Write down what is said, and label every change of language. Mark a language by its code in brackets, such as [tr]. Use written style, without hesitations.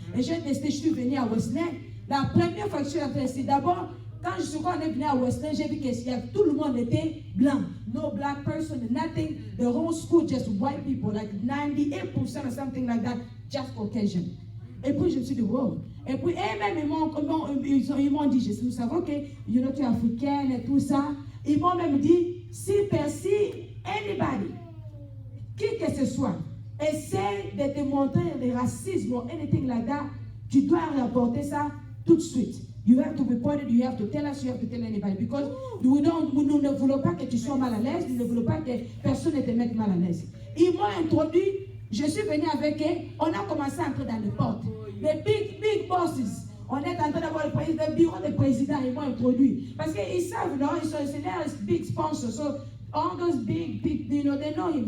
[fr] Et j'ai décidé, je suis venue à Wesleyan. La première fois que je suis entrée ici, d'abord, quand on est venu à Wesleyan, j'ai vu que tout le monde était blanc. [en] No black person, nothing. The whole school, just white people, like 98% or something like that, just Caucasian. [fr] Et puis je me suis dit, wow. Et puis eux-mêmes, ils m'ont dit, nous savons que tu es africaine et tout ça. Ils m'ont même dit, si anybody, qui que ce soit, essaie de te montrer le racisme [en] or anything like that, [fr] tu dois rapporter ça tout de suite. [en] You have to report it, you have to tell us, you have to tell anybody. [fr] Because nous ne voulons pas que tu sois mal à l'aise, nous ne voulons pas que personne ne te mette mal à l'aise. Ils m'ont introduit, je suis venue avec eux, on a commencé à entrer dans les portes. Les [en] big bosses. [fr] On est en train d'avoir le bureau des présidents, ils m'ont introduit. Parce qu'ils savent, non, c'est leur [en] big sponsor. So, all those big, they know him.